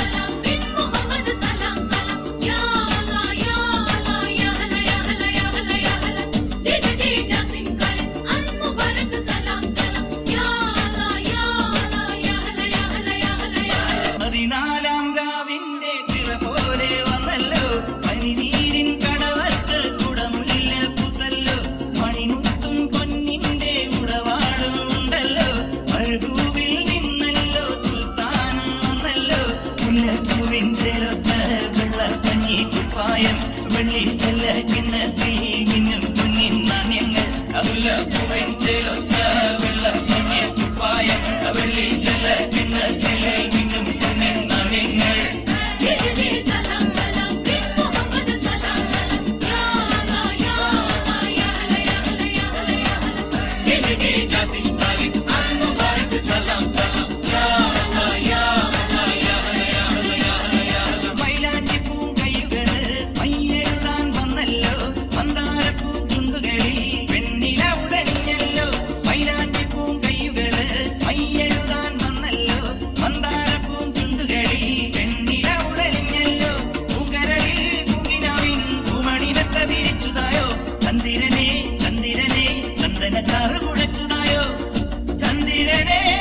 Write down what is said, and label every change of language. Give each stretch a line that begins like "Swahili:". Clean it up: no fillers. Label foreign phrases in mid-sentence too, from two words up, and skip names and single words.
Arabic: بن محمد سلام سلام يا الله يا الله يا هلا يا هلا يا هلا يا هلا دي جاسين خالد المبارك سلام سلام يا الله يا الله يا هلا يا هلا يا هلا يا هلا.
Malayalam: പതിനാലാം രാവിന്റെ ചിറ പോലെ വന്നല്ലോ, പനിനീരിൻ കടവത്ത് കുടമുല്ല പുതല്ലോ, മണിമുത്തും പൊന്നിന്റെ ഉടവാടും ഉണ്ടല്ലോ, മഴകൂവിൽ നിന്നല്ലോ സുൽത്താനും വന്നല്ലോ, മുല്ലപ്പൂവിൻ ചേർത്ത വെള്ളക്കഞ്ഞി കുപ്പായം, വെള്ളി ചെല്ല കിണ്ണത്തിൽ മിന്നും പൊന്നിൻ നാണ്യങ്ങൾ, മുല്ലപ്പൂവിൻ ചേർത്ത വെള്ളക്കഞ്ഞി കുപ്പായം, വെള്ളി ചെല്ല കിണ്ണത്തിൽ മിന്നും പൊന്നിൻ നാണ്യങ്ങൾ.
Arabic: دي سلام سلام بن محمد سلام سلام يا الله يا الله يا هلا يا هلا يا هلا يا هلا دي جاسين خالد المبارك سلام سلام يا الله يا الله يا هلا يا هلا يا هلا يا هلا.
Malayalam: മൈലാഞ്ചി പൂങ്കൈകള് മയ്യെഴുതാൻ വന്നല്ലോ, മന്ദാരപ്പൂ ചുണ്ടുകളിൽ വെണ്ണില ഉടഞ്ഞല്ലോ, മൈലാഞ്ചി പൂങ്കൈകള് മയ്യെഴുതാൻ വന്നല്ലോ, മന്ദാരപ്പൂ ചുണ്ടുകളിൽ വെണ്ണില ഉടഞ്ഞല്ലോ, പൂങ്കരളിൽ പൂങ്കിനാവിൻ പൂമണിവെത്ത വിരിച്ചുതായോ, ചന്ദിരനെ ചന്ദിരനെ ചന്ദനക്കാറ് കുടച്ചുതായോ, ചന്ദിരനെ